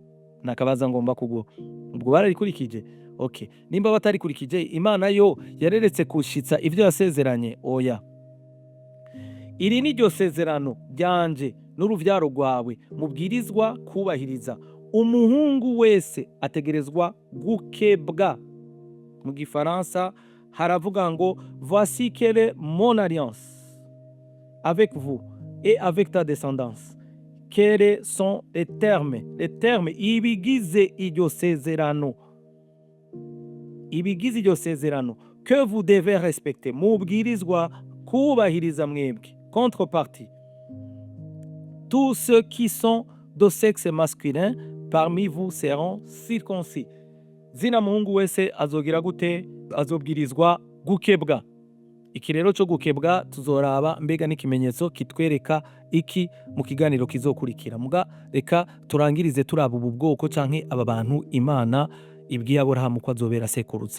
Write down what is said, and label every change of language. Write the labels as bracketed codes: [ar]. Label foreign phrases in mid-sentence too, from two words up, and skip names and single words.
[rn] Nakabaza ngomba kugwa, ubwo bararikurikije? Okay, nimba batarikurikije, Imana yo yareretse kushitsa ivyo yasezeranye? Oya. Iri ni ryo sezerano ryanje n'uruvyaro rwawe mubwirizwa kubahiriza, umuhungu wese ategerezwa gukebwa. Mu gifaransa haravuga ngo [fr] voici quelle est mon alliance avec vous et avec ta descendance. Quels sont les termes [rn] ibigize iryo sezerano, ibigize iryo sezerano [fr] que vous devez respecter, [rn] mubwirizwa kubahiriza mwebwe. [fr] Contrepartie, tous ceux qui sont de sexe masculin parmi vous seront circoncis. [rn] Zina muhungu wese azogira gute? Azobwirizwa gukebwa. Iki rero cyo gukebwa tuzoraba mbega n'ikimenyetso kitwereka iki mu kiganiro kizokurikira. Muga reka turangirize turaba ubu bwoko canke aba bantu Imana ibwiye Aburahamu ko azobera sekuruza.